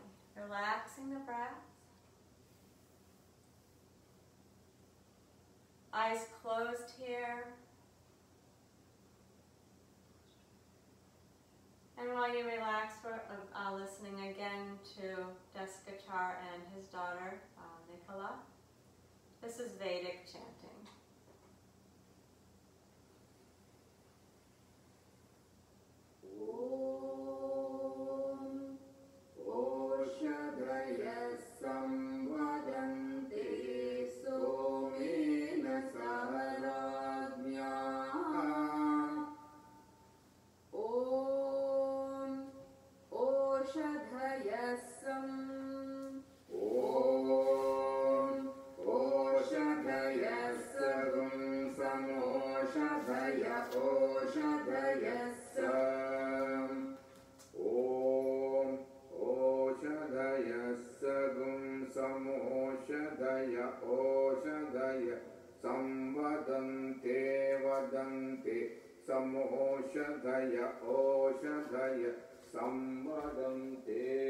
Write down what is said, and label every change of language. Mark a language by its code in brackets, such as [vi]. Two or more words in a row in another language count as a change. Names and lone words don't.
[en] Relaxing the breath. Eyes closed here. And while you relax, we're listening again to Deskachar and his daughter, Nicola. This is Vedic chanting. [sa] Om Oshadaya Samvadante Somena Saharagnya. Om Oshadhayasam. Om Oshadhayasam Samoshadhaya Oshadhayasam. Om Oshadhayasam Samoshadhaya Oshadhaya Samvadante Vadante Samoshadhaya Oshadhaya Samvadante.